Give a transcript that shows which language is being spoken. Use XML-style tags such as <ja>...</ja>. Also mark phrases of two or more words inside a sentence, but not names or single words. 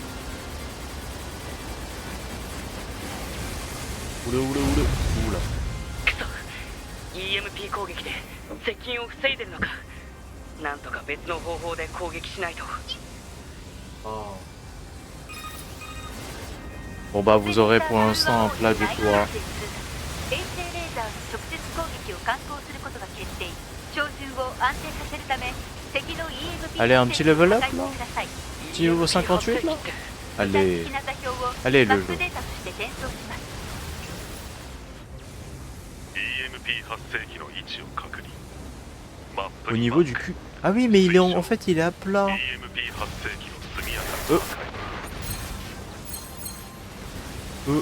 <fr>Oula.</fr> <ja>EMP 攻撃で接近を防いでるのか。なんとか別の方法で攻撃しないと。</ja> <fr>Bon bah vous aurez pour l'instant un plat de toit.</fr> <ja>衛星レーザーの直接攻撃を敢行することが決定。照準を安定させるため敵の EMP</ja> <fr>Allez, un petit</fr> <en>level up,</en> <ja>破壊してください。</ja> <fr>Petit niveau 58 là.</fr> <ja>具体</ja> <fr>Allez,</fr> <ja>的な座標を</ja> <fr>allez</fr> <ja>バ</ja> <fr>le</fr> <ja>ック</ja> <fr>jeu.</fr> <ja>データとして転送します。 EMP 発生器の位置を確認。マップ</ja> <fr>Au</fr> <ja>に</ja> <fr>niveau du cul. Ah oui, mais il est en fait il est à plat.</fr> <ja>EMP 発生器の速やかな破壊。</ja>